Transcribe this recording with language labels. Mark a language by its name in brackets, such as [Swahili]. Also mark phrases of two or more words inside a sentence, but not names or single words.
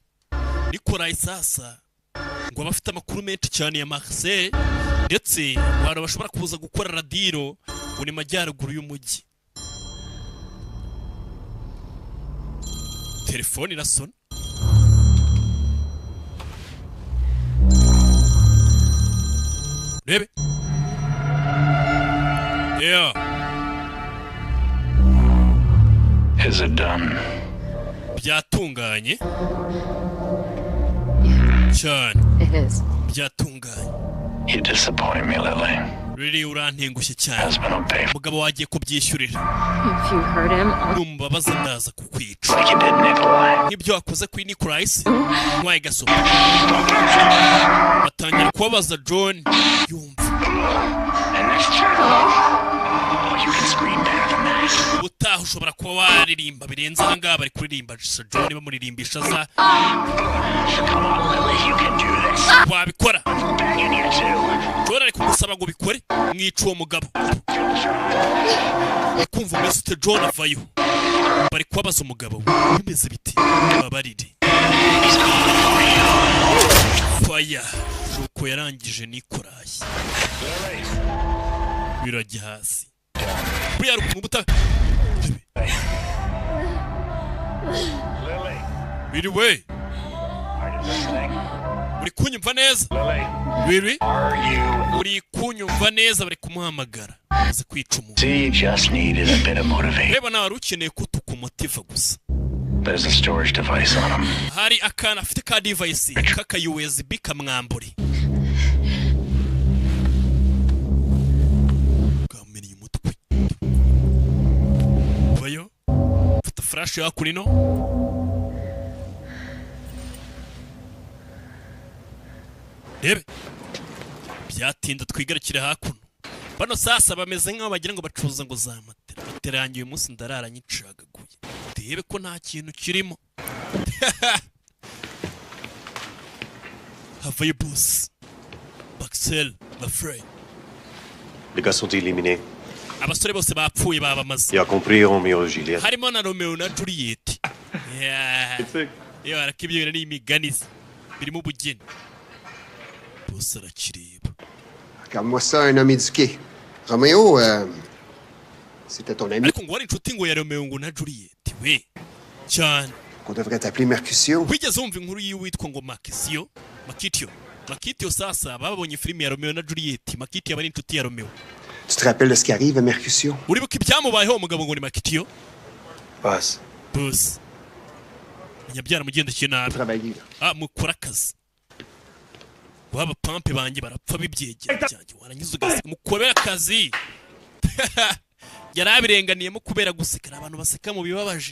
[Kinyarwanda] Nikolai sasa ngo abafite amakuru menshi cyane ya Marseille ndetse abantu bashobora kuza gukora radiro ngo ni majyaruguru y'umujyi. Telefone irasona. Rebe. [English] Yeah. Is it done? [Kinyarwanda] Byatunganye. Cyane. [English] It is. [Kinyarwanda] Byatunganye. [English] You disappoint me, Lily. [Kinyarwanda] Really urantengushye cyane. [English] Husband will pay. [Kinyarwanda] Mugabo wagiye kubyishyurira. [English] If you hurt him, [Kinyarwanda] Numbabaza ndaza kukwica. [English] Like you did Nikolai. [Kinyarwanda] Nk'ibyo wakoze kuri Nikolai ntwaye gasopo. Batangira kubabaza John yumva. [English] And next year, oh, you can scream better than that. [Kinyarwanda] Ubutaha ushobora kuba waririmba birenze aha ngaha bari kuririmba John bamuririmbisha za. [English] Come on, Lily, you can do this. [Kinyarwanda] Wabikora. [English] I'm begging you to. [Kinyarwanda] John ari kugusaba ngo bikore mwica uwo mugabo. Kumva umeze ute John avayo. Bari kubabaza umugabo bimeze biti babarire. Fire. Uko yarangije Nikolai. Birajya hasi. Buriya rukuntu buta. Biri we. Uri kunyumva neza? Biri? Uri kunyumva neza bari kumuhamagara. Aze kwica umuntu. [English] See, you just needed a bit of motivation. [Kinyarwanda] Reba nawe ukeneye ko tukumotiva gusa. [English] There's a storage device on him. [Kinyarwanda] Hari akana afite ka device kaka USB kamwamburi. Kamenya umutwe. Bayo. Fata flash ya kuri no. Rebe. Byatinda twigarukire hakuno. Bano sasa bameze nk'aho bagira ngo bacuruza ngo za matera. Matera yanjye uyu munsi ndarara nyicagaguye. Ndebe ko nta kintu kirimo. Havaye boss. Baxel, Lafrey. [French] Les gars sont éliminés. [Kinyarwanda] Abasore bose bapfuye babamaze. [French] Il a compris Romeo et Juliette. [Kinyarwanda] Harimo na Romeo na Juliette. Yeah. Yo arakibyo ni imiganizi. Birimo ubugeni. Boss arakireba. [French] Regarde-moi ça, un homme éduqué. Roméo, c'était ton ami. [Kinyarwanda] Ariko ngo wari inshuti ngo ya Romeo ngo na Juliette we. Cyane. [French] On devrait t'appeler Mercutio. [Kinyarwanda] Wigeze wumva inkuru yiwitwa ngo Makisio? Makitio. Makitio sasa babonye filime ya Romeo na Juliette. Makitio bari inshuti ya Romeo. [French] Tu te rappelles de ce qui arrive à Mercutio? [Kinyarwanda] Uribuka ibyamubayeho umugabo ngo ni Makitio? Boss. Boss. Nyabyara mugendekeye nabi. Mukora akazi. Waba pampe banjye barapfa bibyegera byanjye warangiza ugasiga mukobera akazi. Yarabirenganiyemo kubera gusekera abantu baseka mu bibabaje.